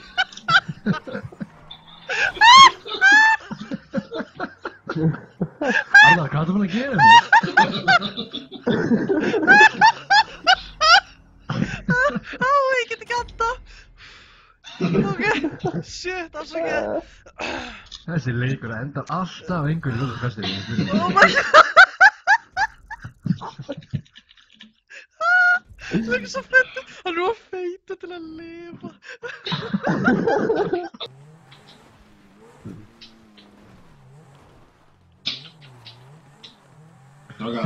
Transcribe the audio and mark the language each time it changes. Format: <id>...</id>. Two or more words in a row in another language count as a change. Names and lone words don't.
<is>Arnar, hvað ertu búinn að gera mér? Ég get ekki andað.</is> <en>Ok, shit,</en> <is>afsakið. Þessi leikur endar alltaf einhverju lukkaskastið.</is> <en>Oh my god.</en> <is>Það er svo fyndið. Hann er of feitur til að lifa. Strákar,</is>